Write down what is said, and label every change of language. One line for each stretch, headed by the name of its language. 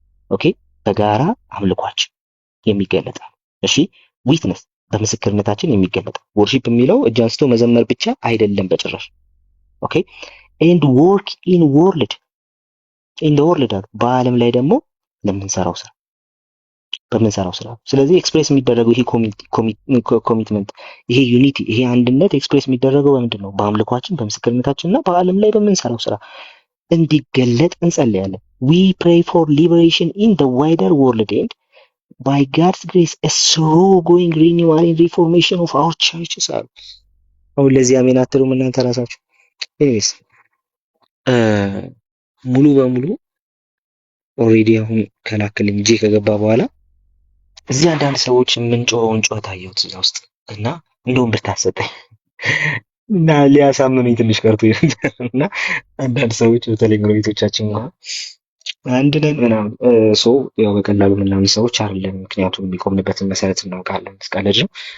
Amharic: ኦኬ በጋራ አምልኳችን የሚገለጥ እሺ ዊትነስ በምስክርነታችን የሚገለጥ worship የሚለው እጅ አንስቶ መዘመር ብቻ አይደለም በጭራሽ ኦኬ
English: and work in the world
Amharic: በዓለም ላይ ደግሞ በምንሰራው ስራ ስለዚህ ኤክስፕሬስ የሚደረገው ይሄ ኮሚትመንት ይሄ ዩኒቲ ይሄ አንድነት ኤክስፕሬስ የሚደረገው በምንድን ነው? በአምልኳችን በምስክርነታችን እና በዓለም ላይ በምንሰራው ስራ እንዲገለጥ እንጸልያለን።
English: we pray for liberation in the wider world and by God's grace a slow going renewal and reformation of our churches
Amharic: አሉ። አሁን ለዚህ አሜን አትሉም እናንተ ራሳችሁ? ኤኒዌይስ ሙሉ በሙሉ ኦሬዲ አሁን ከላክልኝ ጂ ከገባ በኋላ እዚህ አንዳንድ ሰዎች የምንጮኸውን ጩኸት አየሁት እዛ ውስጥ እና እንደውም ብታሰጠኝ እና ሊያሳምኑኝ ትንሽ ቀርቶ እና አንዳንድ ሰዎች በተለይ ጎረቤቶቻችን አንድ ነን ምናምን ያው በቀላሉ ምናምን ሰዎች አይደለም። ምክንያቱም የሚቆምንበትን መሰረት እናውቃለን። እስካለጅ ነው